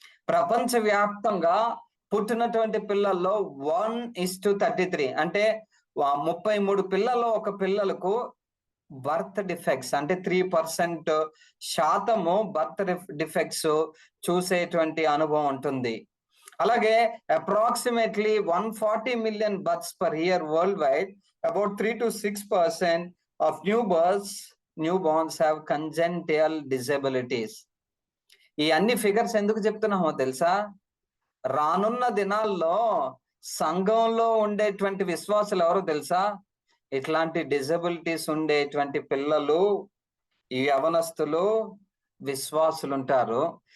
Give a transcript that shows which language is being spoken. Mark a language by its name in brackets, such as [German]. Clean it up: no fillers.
[Telugu] ప్రపంచ వ్యాప్తంగా పుట్టినటువంటి పిల్లల్లో 1:33 అంటే 33 పిల్లల్లో ఒక పిల్లలకు బర్త్ డిఫెక్ట్స్ అంటే 3% శాతము బర్త్ డిఫెక్ట్స్ చూసేటువంటి అనుభవం ఉంటుంది. [English] అలాగే approximately 140 million births per year worldwide, about 3 to 6% of newborns have congenital disabilities. [Telugu] ఈ అన్ని ఫిగర్స్ ఎందుకు చెప్తున్నామో తెలుసా? రానున్న దినాల్లో సంఘంలో ఉండేటువంటి విశ్వాసులు ఎవరో తెలుసా? ఇట్లాంటి డిజబిలిటీస్ ఉండేటువంటి పిల్లలు, ఈ యవనస్తులు, విశ్వాసులు ఉంటారు.